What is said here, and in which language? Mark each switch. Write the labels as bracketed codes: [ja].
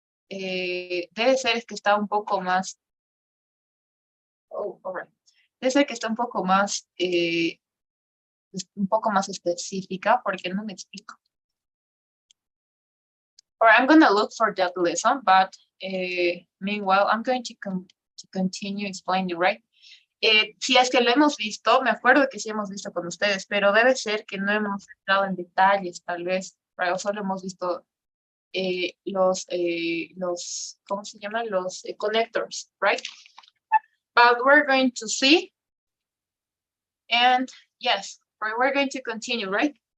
[es] Debe ser que está un poco más, [en] all right. [es] Debe ser que está un poco más un poco más específica porque no me explico. [en] Or I'm gonna look for that lesson, but meanwhile, I'm going to continue explaining, right? [es] Si es que lo hemos visto, me acuerdo que sí hemos visto con ustedes, pero debe ser que no hemos entrado en detalles, tal vez, right? O solo hemos visto los, ¿cómo se llaman? Los connectors, right? [en] But we're going to see, and yes, we're going to continue, right?